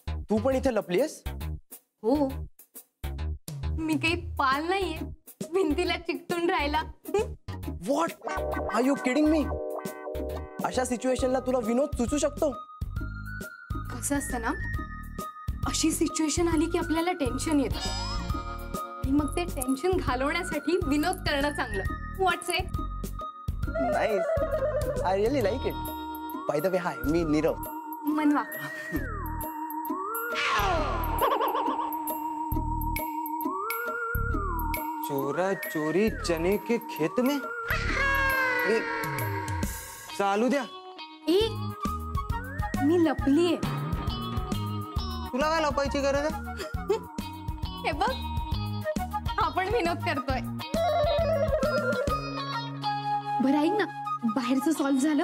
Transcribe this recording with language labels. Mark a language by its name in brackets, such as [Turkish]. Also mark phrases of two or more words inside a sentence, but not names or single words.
[Marathi] तू पण इथे लपलीयस? हो, मी काही पाल नाहीये भिंतीला चिकटून राहायला. [English] What are you kidding me? [Marathi] अशा सिच्युएशनला तुला विनोद सुचू शकतो? कसं असतं ना, अशी सिच्युएशन आली की आपल्याला टेन्शन येतं आणि मग ते टेन्शन घालवण्यासाठी विनोद करणं चांगलं. [English] What say? Nice, I really like it. By the way, hi, [Marathi] मी नीरव. [English] मनवा. [Hindi] चोरा चोरी चने के खेत में. [Marathi] चालू द्या. मी लपलीये. तुला काय लपायची गरज आहे? हे बघ, आपण विनोद करतोय. बरं ऐक ना, बाहेरचं सॉल्व झालं?